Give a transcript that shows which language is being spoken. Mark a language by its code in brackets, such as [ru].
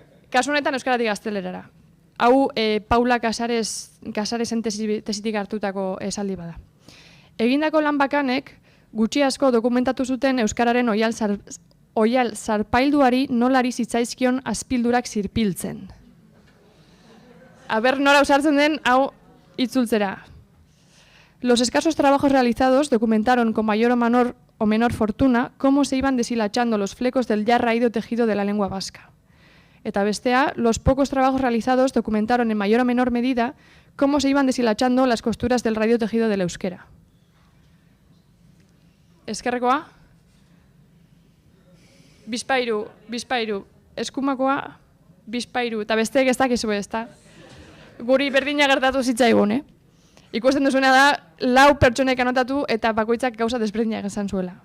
[eu] Kasu honetan euskaratik gaztelerara. Hau Paula Casaresen tesitik hartutako esaldi bada. Egindako lan bakanek, gutxi asko dokumentatu zuten euskararen oial zarpailduari nolari zitzaizkion azpildurak zirpiltzen. Aber nora usartzen den hau itzultzera. [es] Los escasos trabajos realizados documentaron con mayor o menor fortuna cómo se iban deshilachando los flecos del ya raído tejido de la lengua vasca. [eu] Eta bestea, [es] los pocos trabajos realizados documentaron en mayor o menor medida cómo se iban deshilachando las costuras del raído tejido del euskera. [eu] Eskerrekoa? Bizpairu, eskumakoa, bizpairu, eta besteek ez dakizu ez da. Guri berdina gertatu zitzaigun, Ikusten duzuena da, 4 pertsonek anotatu eta bakoitzak gauza desberdinak esan zuela.